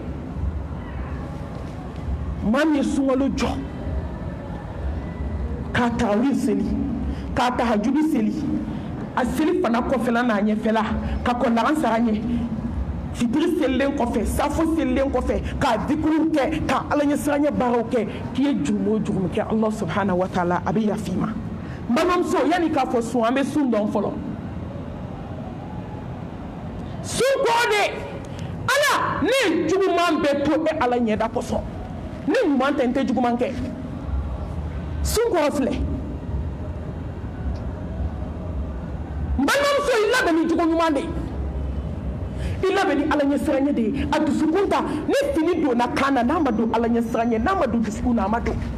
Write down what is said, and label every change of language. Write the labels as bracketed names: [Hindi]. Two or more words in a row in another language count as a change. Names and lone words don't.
[Bambara] maa min ye sunkalo jɔ k'a tarawih seli k'a tahajudu seli a seli fana kɔfɛla n'a ɲɛfɛla ka kɔndagan sara ɲɛ fitiri selilen kɔfɛ safo selilen kɔfɛ k'a dikuru kɛ ka ala ɲɛsiranya baaraw kɛ k'i ye jurumu o jurumu kɛ [Arabic] الله سبحانه وتعالى [Bambara] a bɛ yafi ma n balimamuso yanni k'a fɔ sun an bɛ sun dɔn fɔlɔ sun kɔrɔ de ala ne juguman bɛ to e ala ɲɛda kosɔn ne ɲuman tɛ n tɛ juguman kɛ sun kɔrɔ filɛ n balimamuso i labɛn ni jugu ɲuman de ye i labɛn ni ala ɲɛsiranya de ye a dusukun ta ni fini donna kan na n'a ma don ala ɲɛsiranya n'a ma don dusukun na a ma don